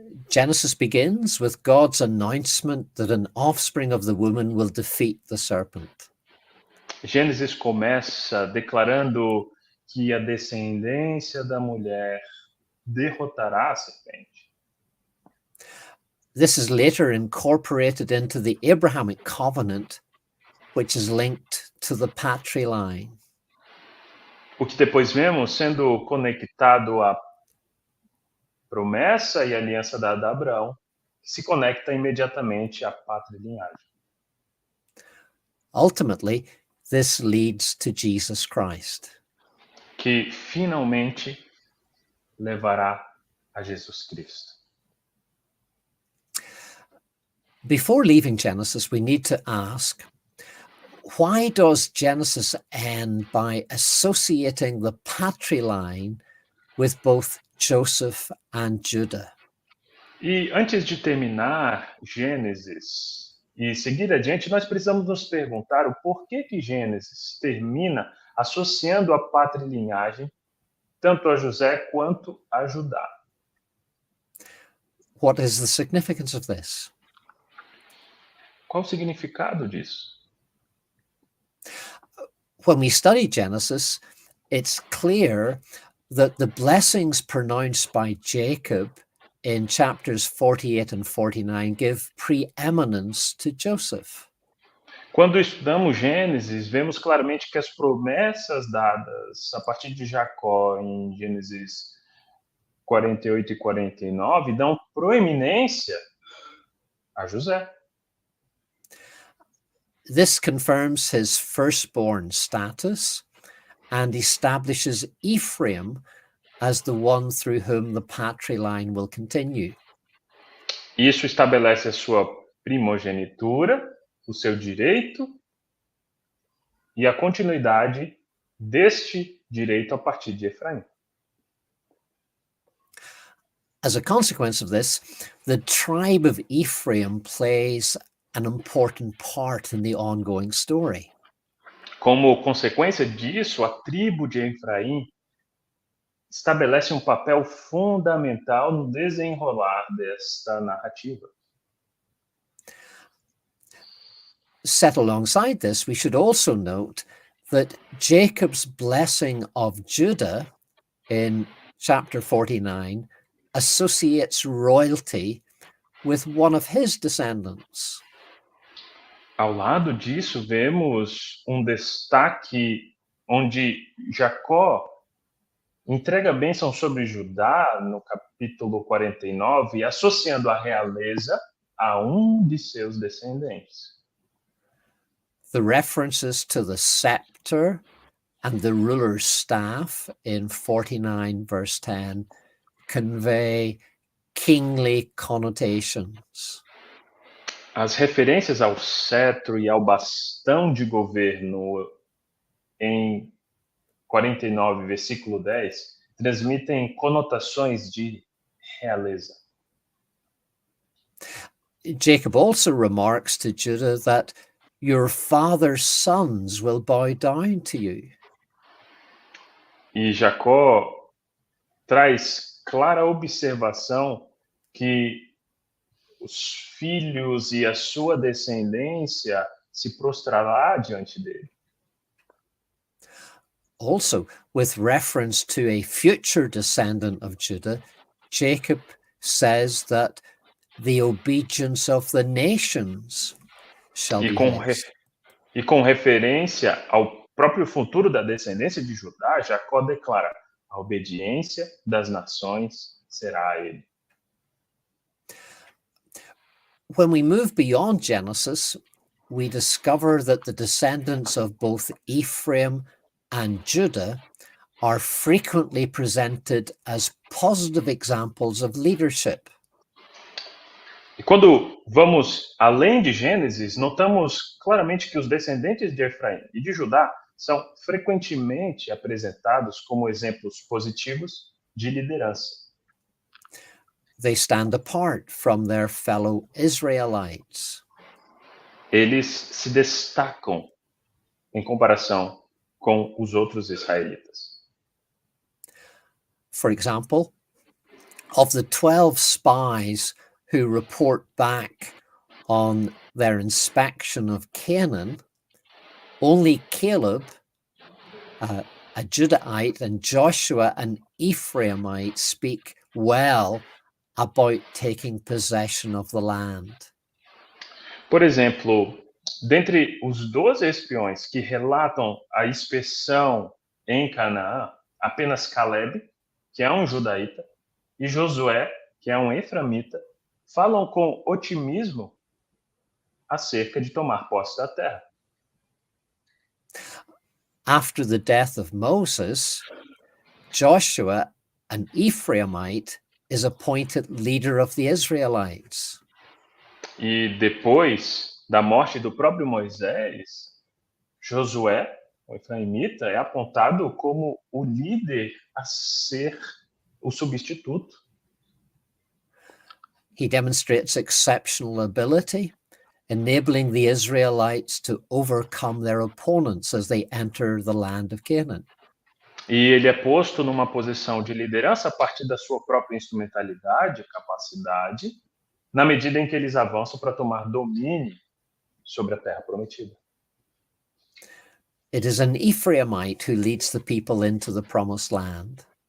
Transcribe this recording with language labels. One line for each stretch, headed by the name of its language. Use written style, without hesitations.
English: Genesis begins with God's announcement that an offspring of the woman will defeat the serpent.
Portuguese: Gênesis começa declarando que a descendência da mulher derrotará a serpente.
English: This is later incorporated into the Abrahamic covenant, which is linked to the Patrilinhagem.
Portuguese: O que depois vemos sendo conectado à promessa e aliança dada a Abraão, que se conecta imediatamente à patrilinhagem.
English: Ultimately, this leads to Jesus Christ.
Portuguese: Que finalmente levará a Jesus Cristo.
English: Before leaving Genesis, we need to ask, why does Genesis end by associating the patriline with both Joseph and Judah?
Portuguese: E antes de terminar Gênesis e seguir adiante, nós precisamos nos perguntar o porquê que Gênesis termina associando a patrilinhagem tanto a José quanto a Judá.
English: What is the significance of this?
Portuguese: Qual o significado disso?
English: When we study Genesis, it's clear that the blessings pronounced by Jacob in chapters 48 and 49 give preeminence to Joseph.
Portuguese: Quando estudamos Gênesis, vemos claramente que as promessas dadas a partir de Jacó em Gênesis 48 e 49 dão proeminência a José.
English: This confirms his firstborn status and establishes Ephraim as the one through whom the patriline will continue.
Portuguese: Isso estabelece a sua primogenitura, o seu direito e a continuidade deste direito a partir de Efraim.
English: As a consequence of this, the tribe of Ephraim plays an important part in the ongoing story.
Portuguese: Como consequência disso, a tribo de Efraim estabelece um papel fundamental no desenrolar desta narrativa.
English: Set alongside this, we should also note that Jacob's blessing of Judah in chapter 49 associates royalty with one of his descendants.
Portuguese: Ao lado disso, vemos um destaque onde Jacó entrega a bênção sobre Judá, no capítulo 49, associando a realeza a um de seus descendentes.
English: The references to the scepter and the ruler's staff in 49 verse 10 convey kingly connotations.
Portuguese: As referências ao cetro e ao bastão de governo em 49, versículo 10, transmitem conotações de realeza.
English: Jacob also remarks to Judah that your father's sons will bow down to you.
Portuguese: E Jacó traz clara observação que os filhos e a sua descendência se prostrará diante dele.
English: Also, with reference to a future descendant of Judah, Jacob says that the obedience of the nations shall be his.
Portuguese: E com referência ao próprio futuro da descendência de Judá, Jacó declara: a obediência das nações será a ele.
English: When we move beyond Genesis, we discover that the descendants of both Ephraim and Judah are frequently presented as positive examples of leadership.
Portuguese: E quando vamos além de Gênesis, notamos claramente que os descendentes de Efraim e de Judá são frequentemente apresentados como exemplos positivos de liderança.
English: They stand apart from their fellow Israelites.
Portuguese: Eles se destacam em comparação com os outros israelitas.
English: For example, of the 12 spies who report back on their inspection of Canaan, only Caleb, a Judahite, and Joshua, an Ephraimite, speak well about taking possession of the land.
Portuguese: Por exemplo, dentre os 12 espiões que relatam a inspeção em Canaã, apenas Caleb, que é um judaíta, e Josué, que é um efraimita, falam com otimismo acerca de tomar posse da terra.
English: After the death of Moses, Joshua, an Ephraimite, is appointed leader of the Israelites.
Portuguese: E depois da morte do próprio Moisés, Josué, o efraimita, é apontado como o líder a ser o substituto.
English: He demonstrates exceptional ability, enabling the Israelites to overcome their opponents as they enter the land of Canaan.
Portuguese: E ele é posto numa posição de liderança a partir da sua própria instrumentalidade, capacidade, na medida em que eles avançam para tomar domínio sobre a terra prometida.
English: It is an Ephraimite who leads the people into the promised land.